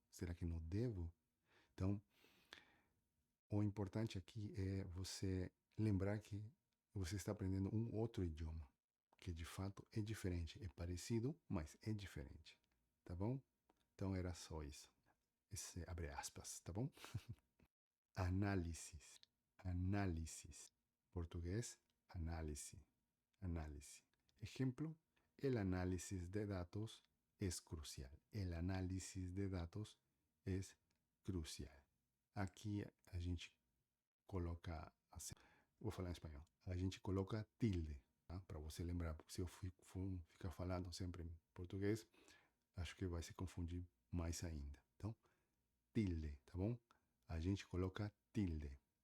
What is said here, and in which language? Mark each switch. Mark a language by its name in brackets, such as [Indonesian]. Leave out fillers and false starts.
[Portuguese] Será que não devo? Então, o importante aqui é você lembrar que você está aprendendo um outro idioma, que de fato é diferente. É parecido, mas é diferente. Tá bom? Então era só isso. Esse abre aspas, tá bom? [Spanish] Análisis, análisis. [Portuguese] Português, análise, análise. [Spanish] Ejemplo, el análisis de datos es crucial. El análisis de datos es crucial. [Portuguese] Aqui a gente coloca, assim, vou falar em espanhol, a gente coloca tilde, tá? Para você lembrar, porque se eu ficar falando sempre em português, acho que vai se confundir mais ainda. Então, tilde, tá bom? A gente coloca tilde.